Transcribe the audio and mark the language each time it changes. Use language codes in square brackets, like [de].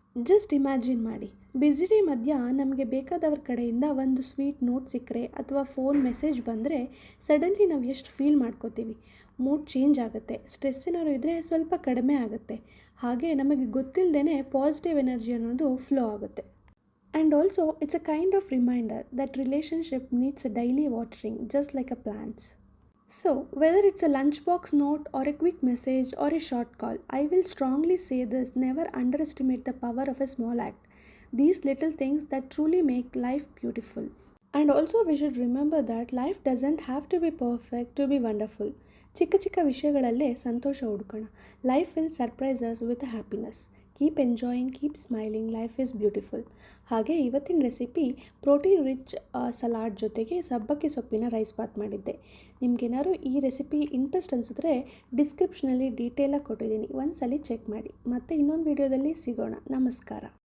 [kn] Just imagine ಮಾಡಿ, busy day ಮಧ್ಯ ನಮಗೆ ಬೇಕಾದವ್ರ ಕಡೆಯಿಂದ ಒಂದು ಸ್ವೀಟ್ ನೋಟ್ ಸಿಕ್ಕರೆ ಅಥವಾ ಫೋನ್ ಮೆಸೇಜ್ ಬಂದರೆ ಸಡನ್ಲಿ ನಾವು ಎಷ್ಟು ಫೀಲ್ ಮಾಡ್ಕೋತೀವಿ. ಮೂಡ್ ಚೇಂಜ್ ಆಗುತ್ತೆ, ಸ್ಟ್ರೆಸ್ ಏನಾದ್ರು ಇದ್ದರೆ ಸ್ವಲ್ಪ ಕಡಿಮೆ ಆಗುತ್ತೆ. ಹಾಗೆ ನಮಗೆ ಗೊತ್ತಿಲ್ಲದೇ ಪಾಸಿಟಿವ್ ಎನರ್ಜಿ ಅನ್ನೋದು ಫ್ಲೋ ಆಗುತ್ತೆ. [en] And also, it's a kind of reminder that relationship needs a daily watering, just like a plants. So, whether it's a lunchbox note or a quick message or a short call, I will strongly say this: never underestimate the power of a small act. These little things that truly make life beautiful. And also, we should remember that life doesn't have to be perfect to be wonderful. [kn] ಚಿಕ್ಕ ಚಿಕ್ಕ ವಿಷಯಗಳಲ್ಲೇ ಸಂತೋಷ ಹುಡುಕೋಣ. [en] Life will surprise us with happiness. Keep enjoying, keep smiling, life is beautiful. [kn] ಹಾಗೆ ಇವತ್ತಿನ recipe protein rich salad ಜೊತೆಗೆ ಸಬ್ಬಕ್ಕಿ ಸೊಪ್ಪಿನ rice Baat ಮಾಡಿದ್ದೆ. ನಿಮ್ಗೇನಾದ್ರು ಈ recipe interest ಅನಿಸಿದ್ರೆ ಡಿಸ್ಕ್ರಿಪ್ಷನಲ್ಲಿ ಡೀಟೇಲಾಗಿ ಕೊಟ್ಟಿದ್ದೀನಿ, ಒಂದ್ಸಲಿ ಚೆಕ್ ಮಾಡಿ. ಮತ್ತೆ ಇನ್ನೊಂದು ವಿಡಿಯೋದಲ್ಲಿ ಸಿಗೋಣ. ನಮಸ್ಕಾರ.